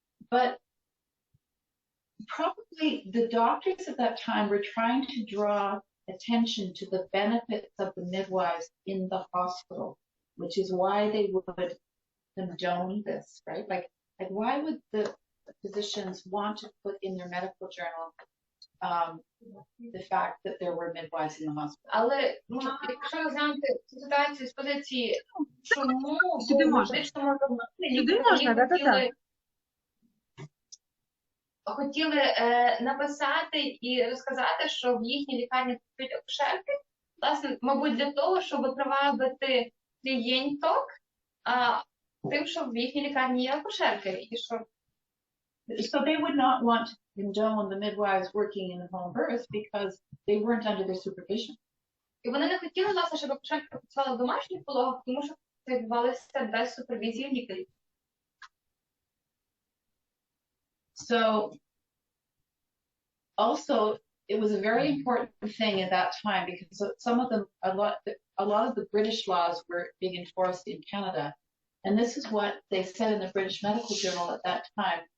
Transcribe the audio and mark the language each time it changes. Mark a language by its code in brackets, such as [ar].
[en] But probably the doctors at that time were trying to draw attention to the benefits of the midwives in the hospital, which is why they would condone this, right? Like why would the physicians want to put in their medical journal the fact that there were midwives in the hospital? [uk] Але якщо розглянути цю ситуацію з позиції, чому в медичному журналі хотіли написати і розказати, що в їхній лікарні працюють акушерки, власне, мабуть, для того, щоб привабити клієнток тим, що в їхній лікарні є акушерки. І що... [en] So they would not want to condone the midwives working in the home birth because they weren't under their supervision. [uk] І вони не хотіли, власне, щоб акушерки працювали в домашніх пологах, тому що це відбувалося без супервізії лікарів. [en] So also, it was a very important thing at that time because some of them, a lot of the British laws were being enforced in Canada, and this is what they said in the British Medical Journal at that time.